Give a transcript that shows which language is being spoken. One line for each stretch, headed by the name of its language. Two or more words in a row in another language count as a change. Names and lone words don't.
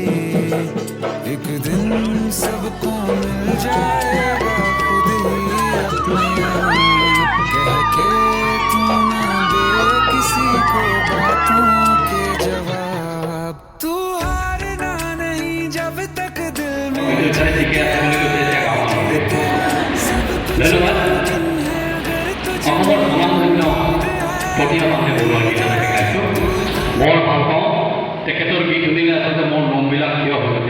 Hindi: एक दिन सबको मिल जाएगा खुद ही अपने आप, कह के तू ना दे किसी को बातों के जवाब। तू हारना नहीं जब तक दिल में
Assamese: তেখেতৰ গীত শুনিলে আচলতে মোৰ মনবিলাক কিয় হৈ উঠে।